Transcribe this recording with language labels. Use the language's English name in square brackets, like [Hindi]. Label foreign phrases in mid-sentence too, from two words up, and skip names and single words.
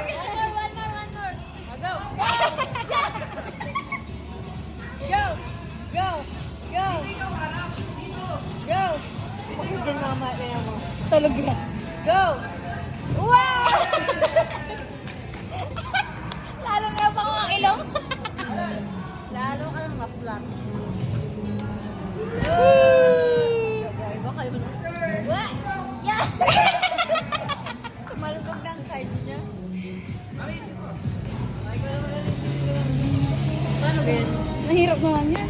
[English] One more. Go! Go! Go! Go! Go! [Filipino] Pagod din mama na mo. Tulog na. [English] Go! Wow! [Filipino] Lalo nga pa ang ilong. Lalo ka nang ma-flat. Iba kayo na. [English] What? Yeah! [Filipino] Malubog ng side niya. Paano ba yan? Nahirap naman yan.